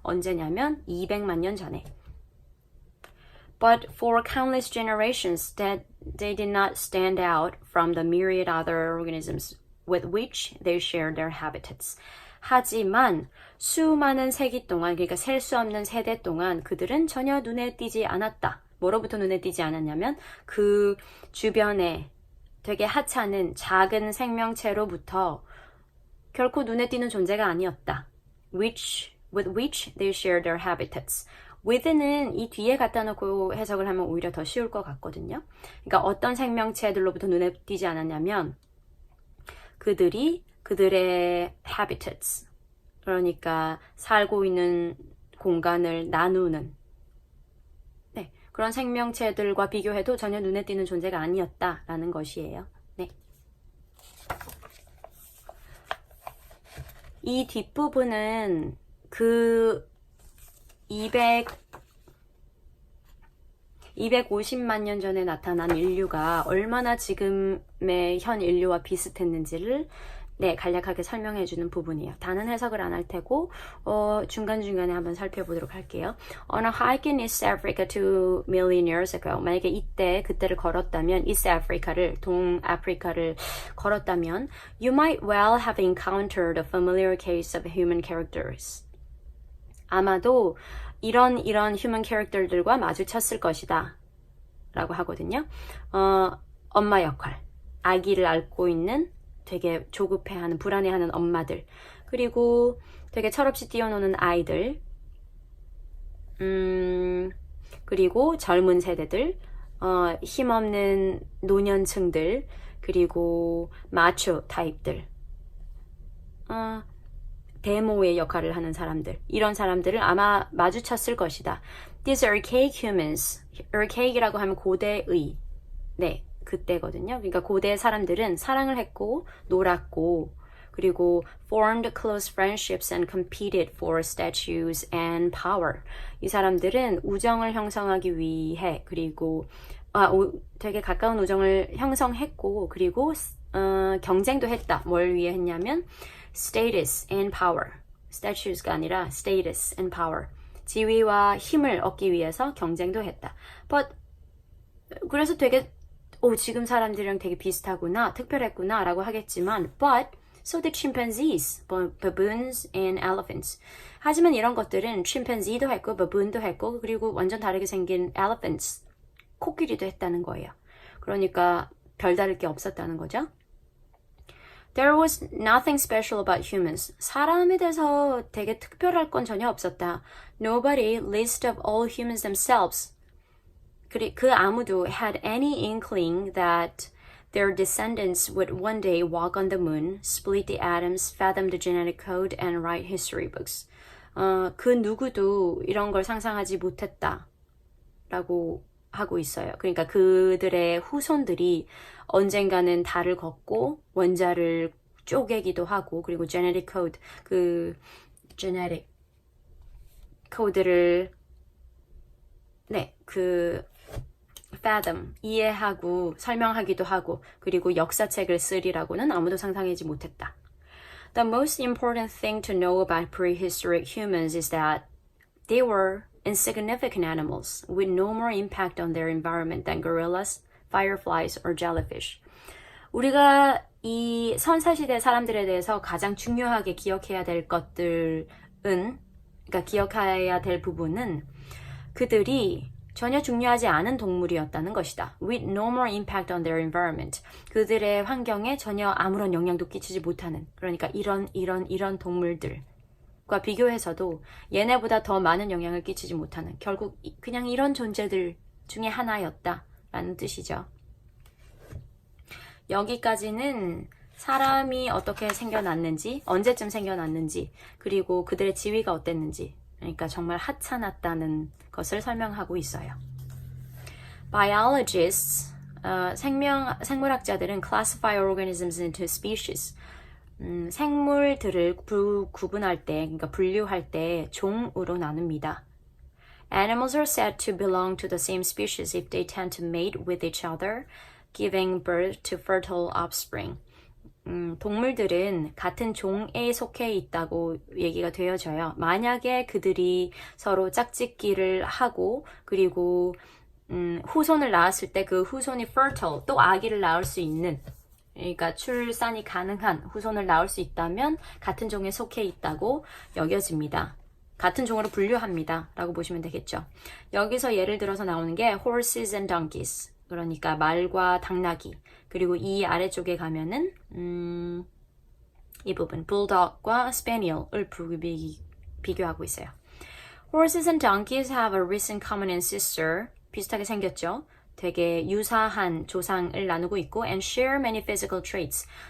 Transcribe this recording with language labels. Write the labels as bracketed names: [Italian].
[Korean] 언제냐면 200만 년 전에. [English] But for countless generations, that they did not stand out from the myriad other organisms with which they shared their habitats. [Korean] 하지만 수많은 세기 동안, 그러니까 셀 수 없는 세대 동안 그들은 전혀 눈에 띄지 않았다. 뭐로부터 눈에 띄지 않았냐면 그 주변에 되게 하찮은 작은 생명체로부터 결코 눈에 띄는 존재가 아니었다. with which they shared their habitats. with는 이 뒤에 갖다 놓고 해석을 하면 오히려 더 쉬울 것 같거든요. 그러니까 어떤 생명체들로부터 눈에 띄지 않았냐면 그들이 그들의 habitats, 그러니까 살고 있는 공간을 나누는 그런 생명체들과 비교해도 전혀 눈에 띄는 존재가 아니었다라는 것이에요. 네. 이 뒷부분은 그 250만 년 전에 나타난 인류가 얼마나 지금의 현 인류와 비슷했는지를 간략하게 설명해주는 부분이에요. 다는 해석을 안 할 테고 중간중간에 한번 살펴보도록 할게요. [English] On a hike in East Africa 2 million years ago, [Korean] 만약에 그때를 걸었다면 East Africa를, 동아프리카를 걸었다면 [English] You might well have encountered a familiar case of human characters. [Korean] 아마도 이런 human character들과 마주쳤을 것이다 라고 하거든요. 엄마 역할, 아기를 안고 있는 되게 조급해하는, 불안해하는 엄마들, 그리고 되게 철없이 뛰어노는 아이들, 그리고 젊은 세대들, 힘없는 노년층들, 그리고 마초 타입들, 데모의 역할을 하는 사람들, 이런 사람들을 아마 마주쳤을 것이다. [English] These archaic humans, [Korean] archaic이라고 하면 고대의, 네, 그때거든요. 그러니까 고대 사람들은 사랑을 했고 놀았고 그리고 [English] formed close friendships and competed for status and power. [Korean] 이 사람들은 우정을 형성하기 위해 그리고 되게 가까운 우정을 형성했고 그리고 경쟁도 했다. 뭘 위해 했냐면 [English] status and power. [Korean] status가 아니라 [English] status and power. [Korean] 지위와 힘을 얻기 위해서 경쟁도 했다. But 그래서 되게 지금 사람들이랑 되게 비슷하구나, 특별했구나 라고 하겠지만 [English] but so did chimpanzees, baboons and elephants. [Korean] 하지만 이런 것들은 chimpanzee도 했고 baboon도 했고 그리고 완전 다르게 생긴 elephants, 코끼리도 했다는 거예요. 그러니까 별다를 게 없었다는 거죠. [English] There was nothing special about humans. [Korean] 사람에 대해서 되게 특별할 건 전혀 없었다. [English] Nobody, least of all humans themselves. [Korean] 그 아무도 [English] had any inkling that their descendants would one day walk on the moon, split the atoms, fathom the genetic code, and write history books. [Korean] 그 누구도 이런 걸 상상하지 못했다. 라고 하고 있어요. 그러니까 그들의 후손들이 언젠가는 달을 걷고 원자를 쪼개기도 하고 그리고 genetic code, 그 genetic 코드를 fathom, 이해하고 설명하기도 하고 그리고 역사책을 쓰리라고는 아무도 상상하지 못했다. [English] The most important thing to know about prehistoric humans is that they were insignificant animals with no more impact on their environment than gorillas, fireflies, or jellyfish. [Korean] 우리가 이 선사시대 사람들에 대해서 가장 중요하게 기억해야 될 것들은, 그러니까 기억해야 될 부분은 그들이 전혀 중요하지 않은 동물이었다는 것이다. [English] With no more impact on their environment. [Korean] 그들의 환경에 전혀 아무런 영향도 끼치지 못하는, 그러니까 이런 동물들과 비교해서도 얘네보다 더 많은 영향을 끼치지 못하는, 결국 그냥 이런 존재들 중에 하나였다라는 뜻이죠. 여기까지는 사람이 어떻게 생겨났는지, 언제쯤 생겨났는지, 그리고 그들의 지위가 어땠는지, 그러니까 정말 하찮았다는 것을 설명하고 있어요. [English] Biologists, [Korean] 생물학자들은 [English] classify organisms into species. [Korean] 생물들을 구분할 때, 그러니까 분류할 때 종으로 나눕니다. [English] Animals are said to belong to the same species if they tend to mate with each other, giving birth to fertile offspring. [Korean] 동물들은 같은 종에 속해 있다고 얘기가 되어져요. 만약에 그들이 서로 짝짓기를 하고 그리고 후손을 낳았을 때 그 후손이 fertile, 또 아기를 낳을 수 있는, 그러니까 출산이 가능한 후손을 낳을 수 있다면 같은 종에 속해 있다고 여겨집니다. 같은 종으로 분류합니다. 라고 보시면 되겠죠. 여기서 예를 들어서 나오는 게 [English] horses and donkeys. [Korean] 그러니까 말과 당나귀. 그리고 이 아래쪽에 가면은 이 부분 bulldog과 spaniel을 비교하고 있어요. [English] Horses and donkeys have a recent common ancestor. [Korean] 비슷하게 생겼죠. 되게 유사한 조상을 나누고 있고 [English] and share many physical traits.